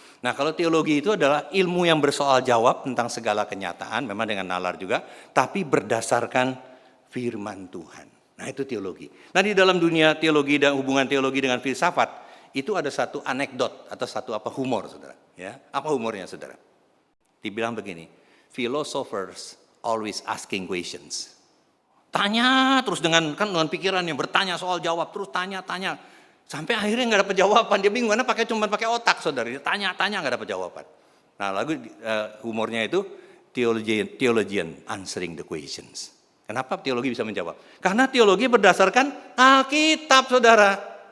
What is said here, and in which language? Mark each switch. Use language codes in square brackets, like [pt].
[id] Nah kalau teologi itu adalah ilmu yang bersoal jawab tentang segala kenyataan, memang dengan nalar juga, tapi berdasarkan firman Tuhan. Nah itu teologi. Nah di dalam dunia teologi dan hubungan teologi dengan filsafat itu ada satu anekdot atau satu humor saudara. Ya. Apa humornya saudara? Dibilang begini. [en] Philosophers always asking questions. [id] Tanya terus dengan pikiran yang bertanya soal jawab terus tanya. Sampai akhirnya nggak dapat jawaban. Dia bingung karena cuma pakai otak saudara. Dia tanya nggak dapat jawaban. Nah lagu humornya itu [en] theologian answering the questions. [id] Kenapa teologi bisa menjawab? Karena teologi berdasarkan Alkitab saudara.